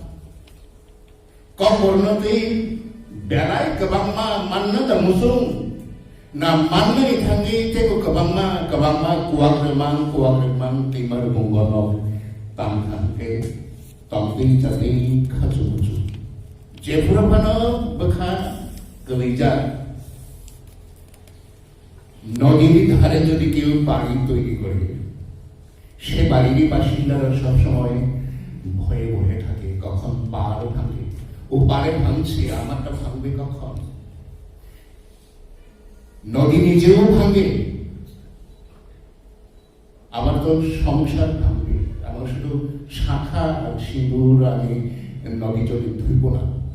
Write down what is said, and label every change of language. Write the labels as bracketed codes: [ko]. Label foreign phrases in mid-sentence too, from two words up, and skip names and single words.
[trp] Kokbornote belai kebangma manna da musung. Na manna ithangi teko kebangma kuang remang timar bunggono tamkhanke tamting jati khachu. Jepurapano bekha gelija. [bn] নদীর ধারে যদি কেউ বাড়ি তৈরি করে, সে বাড়িরই বাসিন্দারা সবসময় ভয়ে ভয়ে থাকে কখন পার ভাঙে, ও পারে ভাঙছে আমারটা ভাঙবে কখন। নদী নিজেও ভাঙে, আমার তো সংসার ভাঙবে, আমার শুধু শাখা আর সিঁদুর আমি নদী জলে ধুইব না।